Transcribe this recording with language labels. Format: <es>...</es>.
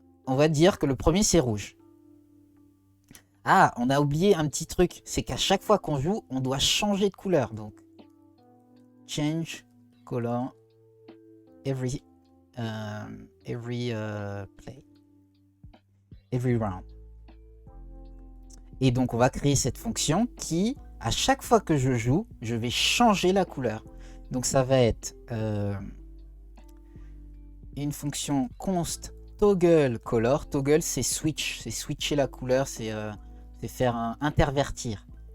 <fr>On va dire que le premier, c'est rouge. Ah, on a oublié un petit truc. C'est qu'à chaque fois qu'on joue, on doit changer de couleur. Donc,</fr> <en>change color every play. Every round.</en> <fr>Et donc, on va créer cette fonction qui, à chaque fois que je joue, je vais changer la couleur. Donc, ça va être une fonction const toggle color. Toggle, c'est switch. C'est switcher la couleur. C'est faire un intervertir.</fr>